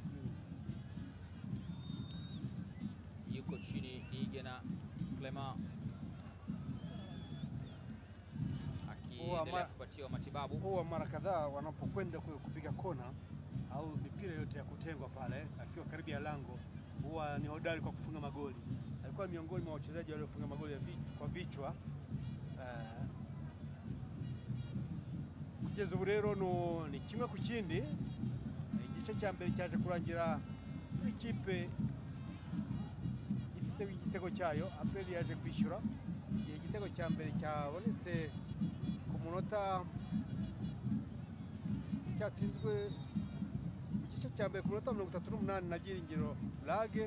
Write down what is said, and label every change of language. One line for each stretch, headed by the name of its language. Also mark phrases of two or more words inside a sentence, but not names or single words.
Swahili: Yuko chini Nigena Clement akiendelea kupatiwa matibabu. Huwa mara kadhaa wanapokwenda kupiga kona au mipira yote ya kutengwa pale akiwa karibu ya lango, huwa ni hodari kwa kufunga magoli. Alikuwa miongoni mwa wachezaji waliofunga magoli ya kwa vichwa.
Kinyarwanda: Kugeza ubu rero ni kimwe ku kindi. Igice cya mbere cyaje kurangira ikipe ifite igitego cyayo. Aperi yaje kwishyura igihe igitego cya mbere cyabonetse ku munota cyatsinzwe igice cya mbere ku munota 38 na Byiringiro Lage.